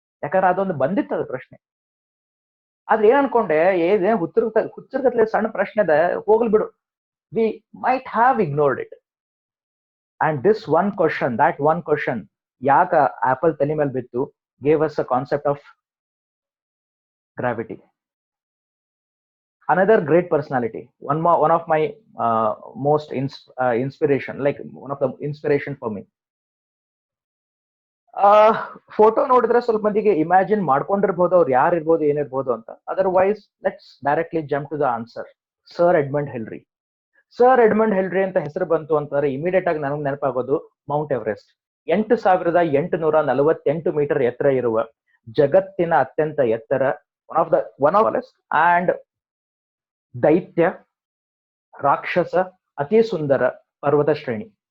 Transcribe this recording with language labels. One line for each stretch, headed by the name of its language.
Kannada: ಯಾಕಂದ್ರೆ ಅದೊಂದು ಬಂದಿತ್ತು ಅದು ಪ್ರಶ್ನೆ. ಆದ್ರೆ ಏನ್ ಅನ್ಕೊಂಡೆ, ಹುಚ್ಚರ್ಗತ್ಲೆ ಸಣ್ಣ ಪ್ರಶ್ನೆ ಅದ, ಹೋಗ್ಲಿ ಬಿಡು,
English: We might have ignored it. And this one question
Kannada: ಯಾಕ ಆಪಲ್ ತಲೆ ಮೇಲೆ ಬಿತ್ತು
English: Gave us a concept of gravity. Another great personality, one of my most inspiration, like one of the inspiration for me.
Kannada: Photo ನೋಡಿದ್ರೆ ಸ್ವಲ್ಪ ಮಂದಿಗೆ imagine ಮಾಡ್ಕೊಂಡಿರ್ಬೋದು ಅವ್ರು ಯಾರು ಇರ್ಬೋದು ಏನಿರ್ಬೋದು ಅಂತ.
English: Otherwise let's directly jump to the answer. Sir Edmund Hillary.
Kannada: Sir Edmund ಹಿಲ್ರಿ ಅಂತ ಹೆಸರು ಬಂತು ಅಂತಂದ್ರೆ ಇಮಿಡಿಯೇಟ್ ಆಗಿ ನನಗೆ ನೆನಪಾಗೋದು ಮೌಂಟ್ ಎವರೆಸ್ಟ್. 8,848 ಮೀಟರ್ ಎತ್ತರ ಇರುವ ಜಗತ್ತಿನ ಅತ್ಯಂತ ಎತ್ತರ one of and ದೈತ್ಯ ರಾಕ್ಷಸ ಅತಿ ಸುಂದರ ಪರ್ವತ ಶ್ರೇಣಿ.